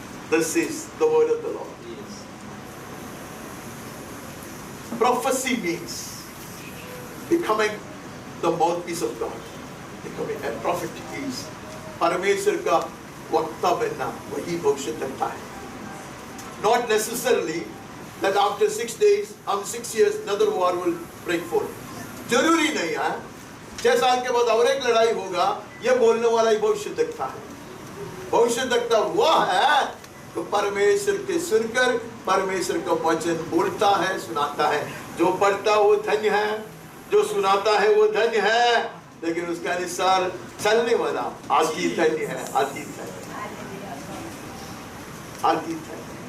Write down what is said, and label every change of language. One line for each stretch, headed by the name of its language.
English: This is the word of the Lord. Prophecy means becoming the mouthpiece of God. Becoming a prophet is
Hindi: परमेश्वर का वक्ता बनना, वही भविष्य करता है.
English: Not necessarily that after 6 days, 6 years, another war will break forth.
Hindi: जरूरी नहीं है 6 साल के बाद और एक लड़ाई होगा, ये बोलने वाला ही भविष्य देखता है. भविष्य देखता हुआ है तो परमेश्वर के सुनकर परमेश्वर का वचन बोलता है, सुनाता है। जो पढ़ता वो धन्य है, जो सुनाता है वो धन्य है, लेकिन उसके अनुसार चलने वाला अति धन्य है, अति धन्य, अति धन्य।